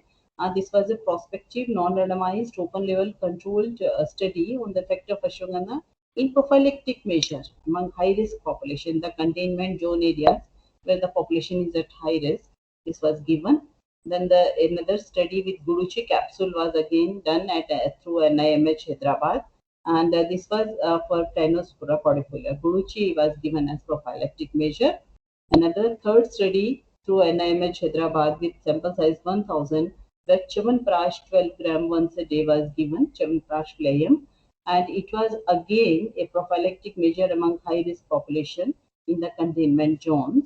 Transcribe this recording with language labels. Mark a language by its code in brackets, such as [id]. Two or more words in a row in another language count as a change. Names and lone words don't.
[en] This was a prospective, non-randomized, open-label controlled study on the effect of ashwagandha in prophylactic measure among high-risk population, the containment zone areas where the population is at high risk. This was given. Then another study with Guruchi capsule was again done at through NIMH Hyderabad, and this was for Tynospora cordifolia. Guruchi was given as prophylactic measure. Another third study through NIMH Hyderabad with sample size 1000, where Chyawanprash 12 gram once a day was given, Chyawanprash Playam, and it was again a prophylactic measure among high risk population in the containment zones.